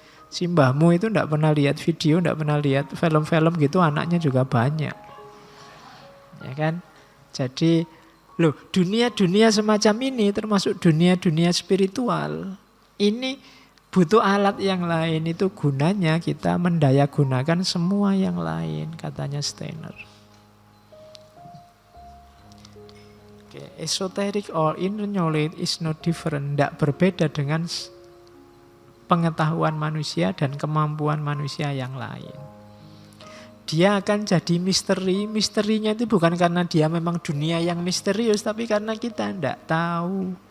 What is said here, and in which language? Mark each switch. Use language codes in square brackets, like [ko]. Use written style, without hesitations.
[id] Si mbahmu itu nggak pernah lihat video, nggak pernah lihat film-film gitu, anaknya juga banyak. Ya kan? Jadi loh, dunia-dunia semacam ini termasuk dunia-dunia spiritual. Ini Butuh alat yang lain, itu gunanya kita mendayagunakan semua yang lain, katanya Steiner. [en] Esoteric or inner knowledge is no different. [id] Tidak berbeda dengan pengetahuan manusia dan kemampuan manusia yang lain. Dia akan jadi misteri. Misterinya itu bukan karena dia memang dunia yang misterius, tapi karena kita tidak tahu.